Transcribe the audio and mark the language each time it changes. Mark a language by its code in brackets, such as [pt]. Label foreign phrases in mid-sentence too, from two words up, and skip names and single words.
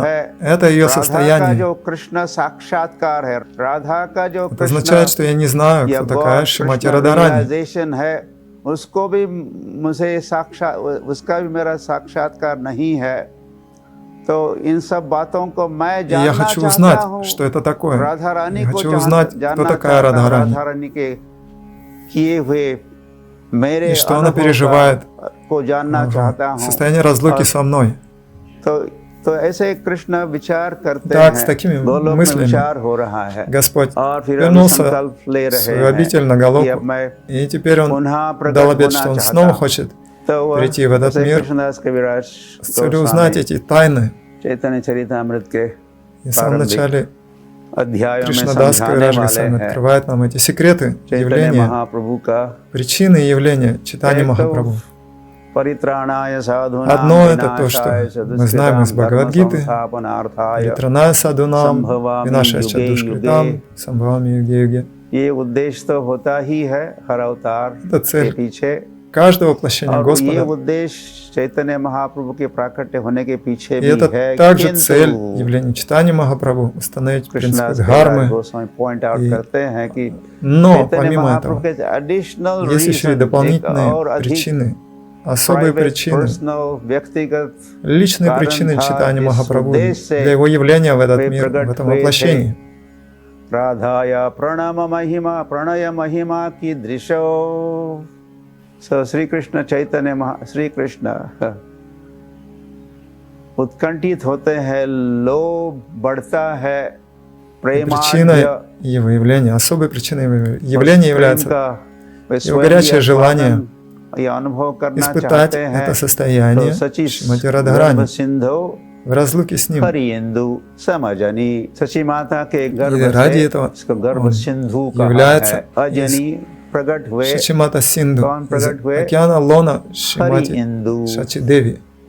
[hi] है, [ru] это ее [hi] राधा का [ru] состояние. [hi] जो कृष्ण साक्षात्कार है, राधा का जो [ru] Это означает, что я не знаю, [hi] या [ru] кто такая [hi] गॉड [ru] Шримати [hi] कृष्ण [ru] Радхарани. [hi] रियलाइजेशन है, उसको भी मुझे उसका भी मेरा साक्षात्कार नहीं है। तो इन सब बातों को मैं [ru] И я [hi] जानना [ru] хочу [hi] चाहता [ru] узнать, [hi] हूँ। [ru] что это такое. [hi] राधा रानी [ru] Я [hi] को [ru] хочу узнать, кто [hi] जानना [ru] такая [hi] चाहता हूँ, [ru] Радхарани. [hi] राधा रानी के किए हुए मेरे [ru] И что она [hi] अनुभव [ru] переживает [hi] को जानना चाहता हूँ। [ru] состояние разлуки со мной. [hi] तो ऐसे कृष्ण विचार करते [ru] Так, с [hi] हैं, [ru] такими [hi] गोलोक में [ru] мыслями [hi] विचार हो रहा है, [ru] Господь [hi] और फिर [ru] вернулся [hi] संकल्प ले [ru] в [hi] रहे [ru] свою обитель на [hi] हैं कि [ru] Галоку, [hi] अब मैं [ru] и теперь он [hi] पुनः प्रकट [ru] дал обет, [hi] होना [ru] что он [hi] चाहता [ru] снова [hi] हूँ। [ru] хочет [hi] तो [ru] прийти в этот [hi] जैसे [ru] мир [hi] कृष्णदास कविराज [ru] с целью узнать [hi] गोस्वामी [ru] эти тайны. [hi] चैतन्य चरितामृत के [ru] И в самом начале [hi] अध्यायों में [ru] Кришнадас [hi] समझाने [ru] Кавирадж [hi] वाले [ru] Госвами [hi] हैं [ru] открывает нам эти секреты [hi] चैतन्य [ru] явления, [hi] महाप्रभु का [ru] причины явления читания [hi] एक तो [ru] Махапрабху. [sa] परित्राणाय साधूनां [ru] Одно это то, что [sa] विनाशाय [ru] мы знаем из [sa] सदुष्कृतां [ru] Бхагавад-гиты, [sa] धर्मसंस्थापनार्थाय [ru] Паритраная Садунам, [sa] संभवामि [ru] Винашая [sa] युगे [ru] Чадушкритам, [sa] युगे। [ru] Самбхавами Юге-Юге. [hi] ये उद्देश्य तो होता ही है हर अवतार [ru] Это [hi] के [ru] цель [hi] पीछे, [ru] каждого воплощения [hi] और ये [ru] Господа. [hi] उद्देश्य चैतन्य महाप्रभु के प्राकट्य होने के पीछे [ru] И [hi] भी [ru] это [hi] है, [ru] также цель [hi] किंतु [ru] явления читания Махапрабху, установить принципы [hi] कृष्णदास [ru] дхармы. [hi] गोस्वामी [en] point out [ru] И- [hi] करते हैं कि [ru] Но [hi] चैतन्य [ru] помимо [hi] महाप्रभु [ru] этого, [hi] के एडिशनल [ru] есть еще и [hi] रीजन, एक [ru] дополнительные [hi] और अधिक [ru] причины, особые [en] private, [ru] причины, [hi] personal, व्यक्तिगत [ru] личные [hi] कारण [ru] причины [hi] था [ru] читания [hi] इस [ru] Махапрабху [hi] उद्देश्य से [ru] для его явления в этот [hi] वे [ru] мир, в [hi] प्रकट [ru] этом [hi] हुए थे। [ru] воплощении. [sa] राधाया प्रणम महिमा प्रणय महिमा की दृशो। [hi] सो श्री कृष्ण चैतन्य श्री कृष्ण उत्कंठित होते हैं, लोभ बढ़ता है, [ru] Причиной его явления, особой причиной его явления является его горячее желание испытать это состояние Шримати Радхарани в разлуке с ним. И ради этого является Шачимата Синду, из океана лона Шримати Шачи Деви.